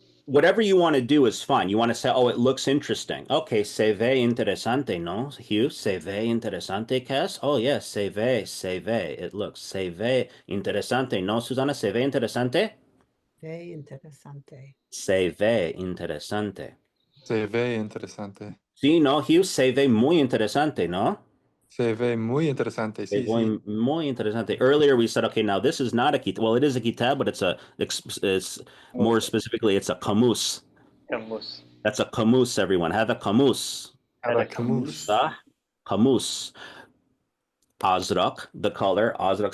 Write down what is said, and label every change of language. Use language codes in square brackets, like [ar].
[en] Whatever you want to do is fine. You want to say, oh, it looks interesting. [es] Okay, se ve interesante, ¿no? Hugh, se ve interesante, Cass? Oh, yes, se ve. It looks, se ve interesante, ¿no, Susana? Se ve interesante? [en] Very interesante. [es] Se ve interesante. Se ve interesante. Sí, no, Hugh, se ve muy interesante, ¿no? Se ve muy interesante. Sí, sí. Muy interesante. [en] Earlier we said, okay, now this is not a kitab. Well, it is a kitab, but it's more specifically, it's a kamus. [ar] Camus. That's a kamus, everyone. Have a kamus. Hada Camus. kamus. [en] Kamus. Azrak, the color. Azrak.